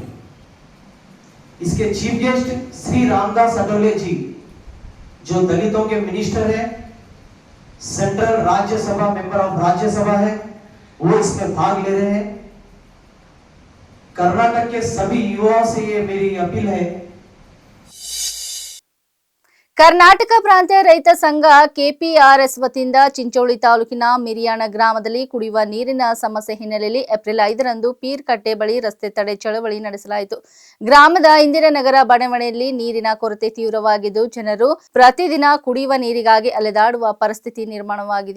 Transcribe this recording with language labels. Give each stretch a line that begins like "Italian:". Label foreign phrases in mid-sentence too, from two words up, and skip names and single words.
Hindi: इसके चीफ गेस्ट श्री रामदास अठवले जी जो दलितों के मिनिस्टर हैं, सेंट्रल राज्यसभा
English: member of
Hindi: राज्यसभा है, वो इसमें भाग ले रहे हैं. कर्नाटक के सभी युवाओं से ये मेरी अपील है.
Kannada: ಕರ್ನಾಟಕ ಪ್ರಾಂತ್ಯ ರೈತ ಸಂಘ ಕೆಪಿಆರ್ಎಸ್ ವತಿಯಿಂದ ಚಿಂಚೋಳಿ ತಾಲೂಕಿನ ಮಿರಿಯಾಣ ಗ್ರಾಮದಲ್ಲಿ ಕುಡಿಯುವ ನೀರಿನ ಸಮಸ್ಯೆ ಹಿನ್ನೆಲೆಯಲ್ಲಿ ಏಪ್ರಿಲ್ 5ರಂದು ಪೀರ್ಕಟ್ಟೆ ಬಳಿ ರಸ್ತೆ ತಡೆ ಚಳವಳಿ ನಡೆಸಲಾಯಿತು. ಗ್ರಾಮದ ಇಂದಿರಾನಗರ ಬಡಾವಣೆಯಲ್ಲಿ ನೀರಿನ ಕೊರತೆ ತೀವ್ರವಾಗಿದ್ದು ಜನರು ಪ್ರತಿದಿನ ಕುಡಿಯುವ ನೀರಿಗಾಗಿ ಅಲೆದಾಡುವ ಪರಿಸ್ಥಿತಿ ನಿರ್ಮಾಣವಾಗಿದೆ.